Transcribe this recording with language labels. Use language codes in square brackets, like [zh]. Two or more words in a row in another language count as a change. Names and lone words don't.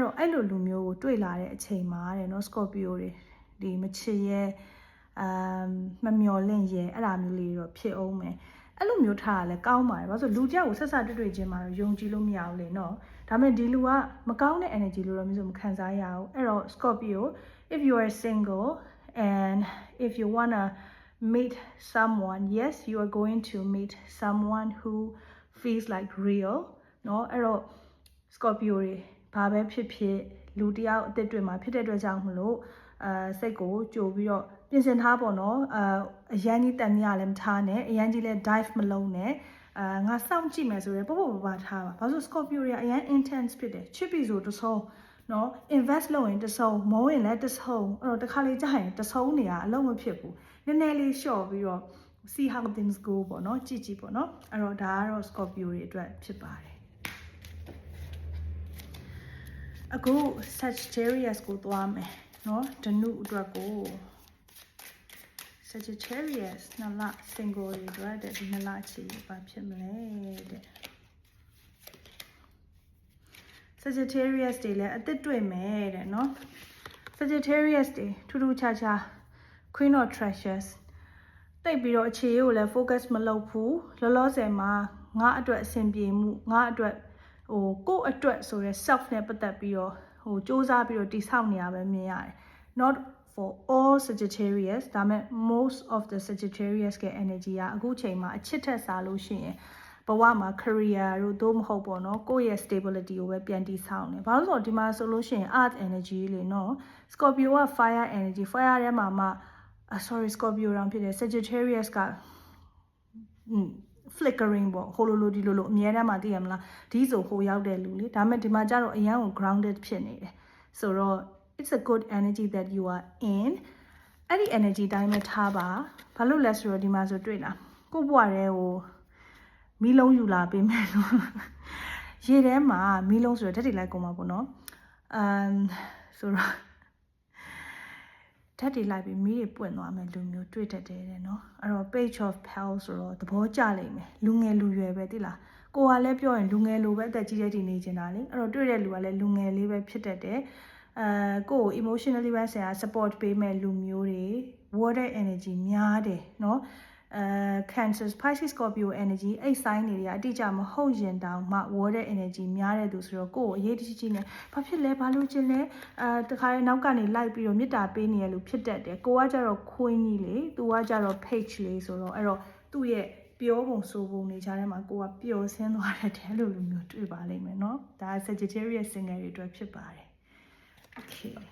[my] တော့အဲ့လိုလူမျိုးကိုတွေ့လာတဲ့အချိန်မှာတဲ့နော် Scorpio တွေဒီမချစ်ရဲ့မမျော်လင့်ရဲ့အဲ့ဒါမျိုးလေးတော့ဖြစ်အောင်မယ်အဲ့လိုမျိုးထားရလဲကောင်းပါတယ်ဘာလို့ဆိုလူကြောက်ကိုဆက်ဆက်တွေ့ချင်းမှာတော့ယုံကြည်လို့မရ ဘူးလေနော်ဒါပေမဲ့ဒီလူကမကောင်းတဲ့ energy လို့တော့မျိုးမခံစားရအောင်အဲ့တော့ [en] Scorpio if you are single and if you wanna meet someone [my] yes you are going to meet someone [en] who feels like real [my] နော်အဲ့တော့Scorpio တွေဘာပဲဖြစ်လူတယောက်အသက်တွေမှာဖြစ်တဲ့အတွက်ကြောင့်မလို့စိတ်ကိုကြိုပြီးတော့ ပြင်ဆင်ထားပေါ့နော်အရန်ကြီးတန်မြလည်းမထားနဲ့အရန်ကြီးလည်း dive မလုံးနဲ့ငါစောင့်ကြည့်မယ်ဆိုရင်ပေါ့ပါထားပါဘာလို့ Scorpio တွေကအရန် intense ဖြစ်တယ်ချစ်ပြီဆိုတဆုံးနော် invest လုပ်ရင်တဆုံးမောရင်လည်းတဆုံးအဲ့တော့တစ်ခါလေကြာရင်တဆုံးနေရအလုံးမဖြစ်ဘူးနည်းနည်းလေးလျှော့ပြီးတော့ [en] see how things go [my] ပေါ့နော်ကြည့်ပေါ့နော်အဲ့တော့ဒါကတော့ Scorpio တွေအတွက်ဖြစ်ပါတယ် အခု Sagittarius ကိုသွားမယ်နော်ဓနုအတွက်ကို Sagittarius နှစ်လ single တွေအတွက်တဲ့ဒီနှစ်လအခြေဘာဖြစ်မလဲတဲ့ Sagittarius တွေလည်းအသစ်တွေ့မယ်တဲ့နော် Sagittarius တွေ ထူးထူးခြားခြား Queen of Treasures တိတ်ပြီးတော့အခြေကိုလည်း focus မလုပ်ဘူးလောလောဆယ်မှာငါအတွက်အဆင်ပြေမှုငါအတွက် ကိုယ့်အတွက်ဆိုရယ် self နဲ့ပတ်သက်ပြီးတော့စူးစမ်းပြီးတော့တိဆောက်နေရပဲမြင်ရတယ် [en] not for all Sagittarius [my] ဒါပေမဲ့ [en] most of the Sagittarius [my] ရဲ့ energy ကအခုချိန်မှာအချစ်ထက်စားလို့ရှိရင်ဘဝမှာ career တို့သို့မဟုတ်ပေါ့နော်ကိုယ့်ရဲ့ stability ကိုပဲပြန်တိဆောက်နေဘာလို့ဆိုတော့ဒီမှာဆိုလို့ရှိရင် [en] earth energy [my] လေနော် Scorpio က [en] fire energy fire [my] ထဲမှာမှsorry Scorpio တောင်ဖြစ်တယ် Sagittarius က flickering ပေါ့ဟိုလိုဒီလိုအမြဲတမ်းမှသိရမလားဒီဆိုဟိုရောက်တဲ့လူလေဒါပေမဲ့ဒီမှာကျတော့အရန်ကို grounded ဖြစ်နေတယ်ဆိုတော့ [en] it's a good energy that you are in [my] အဲ့ဒီ energy တိုင်းပဲထားပါဘာလို့လဲဆိုတော့ဒီမှာဆိုတွေ့လားကိုယ့်ဘဝတွေကိုမီးလုံးယူလာပေးမယ်လို့ရေထဲမှာမီးလုံးဆိုတော့ဓာတ်တွေလိုက်ကုန်မှာပေါ့နော်ဆိုတော့ ဓာတ်တွေလိုက်ပြီးမီးတွေပွင့်သွားမယ်လူမျိုးတွေ့တတ်တယ်တဲ့နော်အဲ့တော့ [en] page of pals [my] ဆိုတော့သဘောကျလိမ့်မယ်လူငယ်လူရွယ်ပဲသိလားကိုကလည်းပြောရင်လူငယ်လိုပဲအသက် ကြီးတဲ့ဒီနေချင်တာလေအဲ့တော့တွေ့တဲ့လူကလည်းလူငယ်လေးပဲဖြစ်တတ်တယ်ကို emotionally ပဲဆရာ support ပေးမဲ့လူမျိုးတွေ [en] water energy [my] များတယ် နော် Cancer Pisces Scorpio energy အဲ့ sign တွေကအတိအကျမဟုတ်ရင်တောင်မှ [en] water energy [my] များတဲ့သူဆိုတော့ကိုယ်အရေးတကြီးနဲ့ဘာဖြစ်လဲဘာလို့ချင်လဲတခါလေနောက်ကနေလိုက်ပြီးတော့မေတ္တာပေးနေရလို့ဖြစ်တတ်တယ်ကိုကကြတော့ queen ကြီးလေသူကကြတော့ page လေးဆိုတော့အဲ့တော့သူ့ရဲ့ပြောပုံဆိုပုံနေကြတဲ့မှာကိုကပျော်ဆင်းသွားတဲ့လူမျိုးတွေ့ပါလိမ့်မယ်နော်ဒါ Sagittarius single တွေအတွက်ဖြစ်ပါတယ် okay